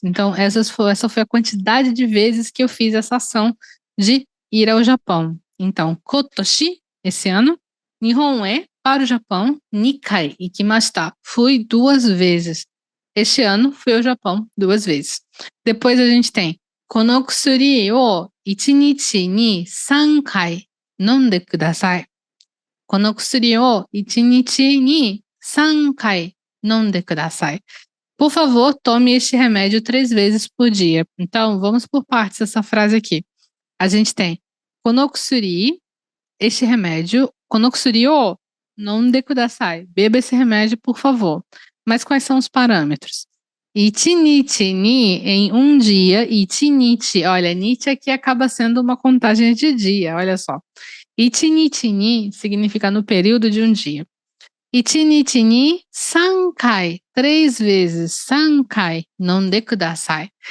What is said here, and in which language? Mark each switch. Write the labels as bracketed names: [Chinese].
[Portuguese] Então, essa foi a quantidade de vezes que eu fiz essa ação de ir ao Japão. Então, Kotoshi, esse ano, Nihon e, para o Japão, [Japanese] 2 回 ikimashita. [Portuguese] Fui 2 vezes. Este ano, fui ao Japão 2 vezes. Depois a gente tem, [Japanese] この薬を1日に3回飲んでください。この薬を1日に3回飲んでください。 [Portuguese] Por favor, tome este remédio 3 vezes por dia. Então, vamos por partes essa frase aqui. A gente tem この薬, este remédio, [Japanese] この薬を飲んでください. [Portuguese] Beba esse remédio, por favor. Mas quais são os parâmetros? Ichinichi ni, em um dia, ichinichi, olha, nichi aqui acaba sendo uma contagem de dia, olha só. Ichinichi ni significa no período de um dia. Ichinichi ni 3 kai, 3 vezes, [Japanese] 3 kai, nonde kudasai.